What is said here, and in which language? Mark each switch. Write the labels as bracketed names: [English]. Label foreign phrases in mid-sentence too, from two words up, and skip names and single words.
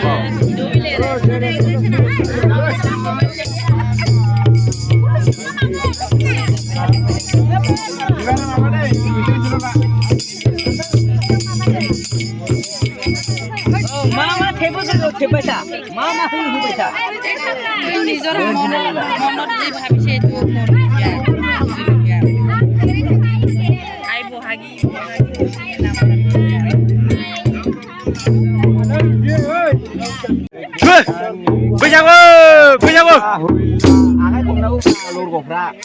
[Bodo] मा थेबो थेबायथा मा होबायथा [Assamese] নিজৰ মনত যি ভাবিছে এইটো আই বহাগী [Bodo] बैसागु आखाय खबनाव लरगफ्रा